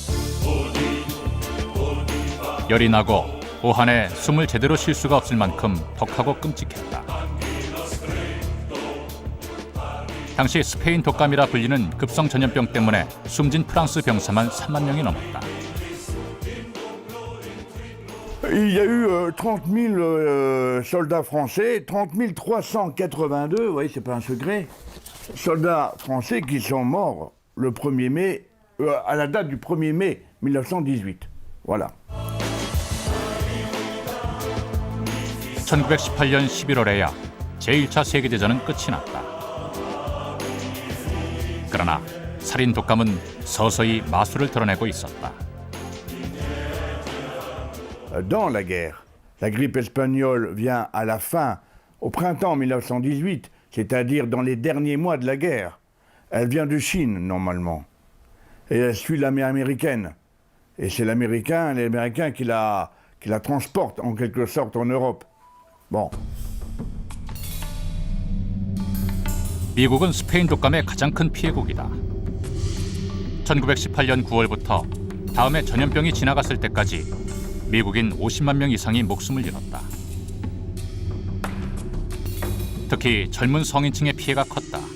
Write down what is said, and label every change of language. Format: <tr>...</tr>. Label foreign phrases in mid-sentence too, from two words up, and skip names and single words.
<ko>열이 나고 오한에 숨을 제대로 쉴 수가 없을 만큼 독하고 끔찍했다. 당시 스페인 독감이라 불리는 급성 전염병 때문에 숨진 프랑스 병사만 3만 명이 넘었다.</ko> <fr>Il y a eu 30 000 soldats français, 30 382, vous voyez, c'est pas un secret, soldats français qui sont morts le 1er mai, à la date du 1er mai 1918. Voilà.</fr> <ko>1918년 11월에야 제1차 세계대전은 끝이 났다. 그러나 살인 독감은 서서히 마수를 드러내고 있었다.</ko> <fr>Dans la guerre, la grippe espagnole vient à la fin, au printemps 1918, c'est-à-dire dans les derniers mois de la guerre. Elle vient de Chine, normalement. Et elle suit l'armée américaine. Et c'est l'Américain qui la transporte, en quelque sorte, en Europe. Bon.</fr> <ko>미국은 스페인 독감의 가장 큰 피해국이다. 1918년 9월부터 다음해 전염병이 지나갔을 때까지 미국인 50만 명 이상이 목숨을 잃었다. 특히 젊은 성인층의 피해가 컸다.</ko>